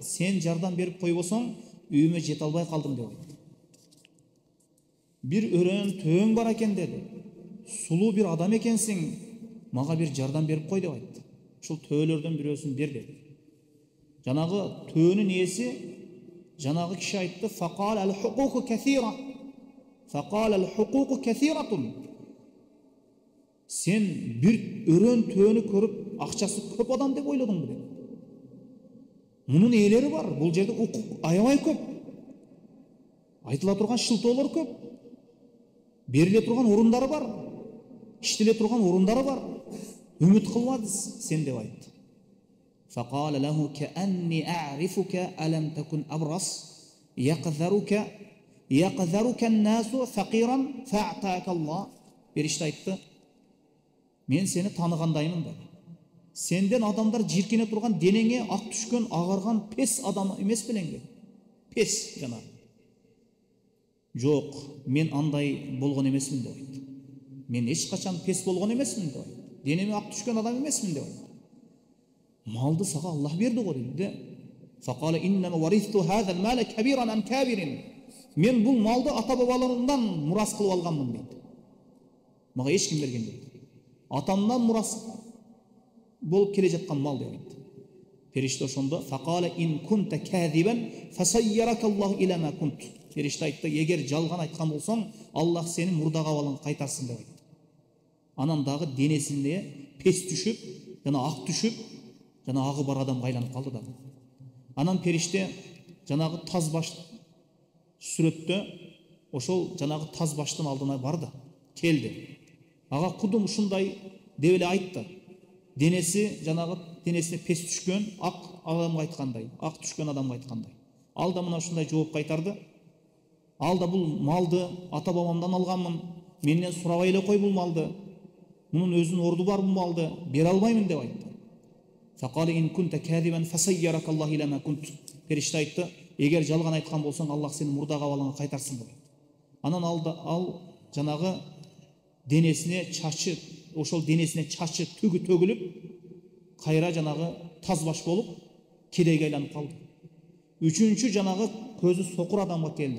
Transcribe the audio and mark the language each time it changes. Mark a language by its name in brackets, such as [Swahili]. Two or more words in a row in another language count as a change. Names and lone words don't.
[Kyrgyz] Сен жардам берип койбосоң, үйүмө жете албай калдым деп айтты. Бир өрөн төөң бар экен деди. Сулуу бир адам экенсиң, мага бир жардам берип кой деп айтты. Ушул төөлөрдөн бирөөсүн бер деди. Жанагы төөнүн ээси жанагы киши айтты: [Arabic] "فقال الحقوق كثيرة." فقال الحقوق كثيرة. [Kyrgyz] Sen bir өрөн төөнү көрүп, акчасы көп адам деп ойлодуңбу dedi. Мунун ээлери бар. Бул жерде укук аябай көп. Айтыла турган шылтоолор көп. Бериле турган орундары бар. Иштеле турган орундары бар. Үмүт кылбадыңыз сен деп айтты. [Arabic] فقال له كأني أعرفك ألم تكن أبرص يقذرك الناس فقيرا فأعطاك الله. [Kyrgyz] Периште айтты: "Мен сени таныгандаймын" dedi. Сенден адамлар жиркене турган денеңге ак түшкөн агарган пес адам эмес белеңби? Пес жана. Жок, мен андай болгон эмесмин деп айтты. Мен эч качан пес болгон эмесмин деп айтты. Денеме ак түшкөн адам эмесмин деп айтты. Малды сага Аллах берди го dedi. [Arabic] فقال إن ورثت هذا المال كابرا عن كابر. [Kyrgyz] Мен бул malды ата бабаларымдан мурас кылып алганмын dedi. Мага эч ким берген жок. Атамдан мурас болуп келе жаткан мал деп айтты. [Arabic] Периште ошондо فقال إن كنت كاذبا فصيرك الله إلى ما كنت. [Kyrgyz] Периште айтты, егер жалган айткан болсоң, Аллах сени мурдага абалыңа кайтарсын деп айтты. Анан дагы денесинде пес түшүп, жана ак түшүп, жана агы бар адамга айланып калды дагы. Анан периште жанагы таз баш сүрөттө ошол жанагы таз баштын алдына барды, келди. Ага кудум ушундай деп эле айтты. Денеси жанагы денесине пес түшкөн ак адамга айткандай, ак түшкөн адамга айткандай. Ал да мына ушундай жооп кайтарды. Ал да бул малды ата бабамдан алганмын. Менден сурабай эле кой бул малды. Мунун өзүнүн орду бар бул малды. Бере албаймын деп айтты. [Arabic] فقال إن كنت كاذبا فصيرك الله إلى ما كنت. [Kyrgyz] Периште айтты, егер жалган айткан болсоң, Аллах сени мурдага абалыңа кайтарсын деп. Анан ал жанагы денесине чачы, ошол денесине чачы түгү төгүлүп, кайра жанагы таз баш болуп, кедейге айланып калды. Үчүнчү жанагы көзү сокур адамга келди.